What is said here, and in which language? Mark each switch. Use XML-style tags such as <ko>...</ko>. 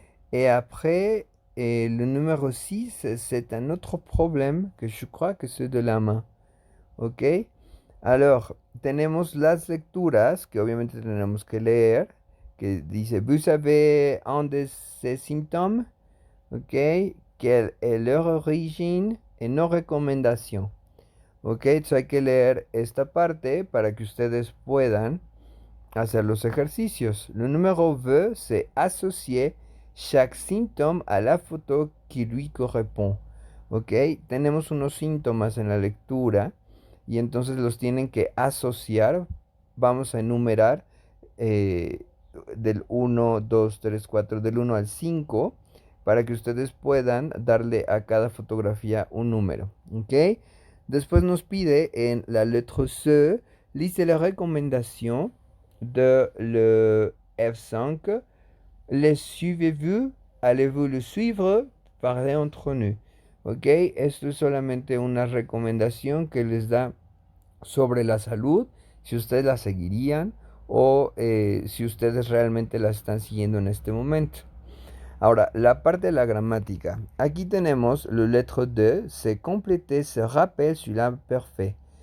<fr>Et après, le numéro 6, c'est un autre problème que je crois que c'est de la main.</fr> <es>¿Ok? Alors, tenemos las lecturas que obviamente tenemos que leer, que dice,</es> <fr>vous avez un de ces symptômes,</fr> <es>¿ok?</es> <fr>Quelle est leur origine et nos recomendations. ¿Ok?</fr> <es>Entonces hay que leer esta parte para que ustedes puedan hacer los ejercicios.</es> <fr>Le numéro 2, c'est associer chaque symptôme à la photo qui lui correspond. ¿Ok?</fr> <es>Tenemos unos síntomas en la lectura y entonces los tienen que asociar. Vamos a enumerar eh, del 1, 2, 3, 4, del 1 al 5 para que ustedes puedan darle a cada fotografía un número. ¿Ok? Después nos pide en la letra C, liste la recomendación de le F5.</es> <fr>Les suivez-vous? Allez-vous le suivre? Parlez entre nous. ¿Ok?</fr> <es>Esto es solamente una recomendación que les da sobre la salud, si ustedes la seguirían o si ustedes realmente la están siguiendo en este momento. Ahora, la parte de la gramática. Aquí tenemos</es> <fr>le lettre de, c'est compléter, se rappel sur l'imperfect.</fr>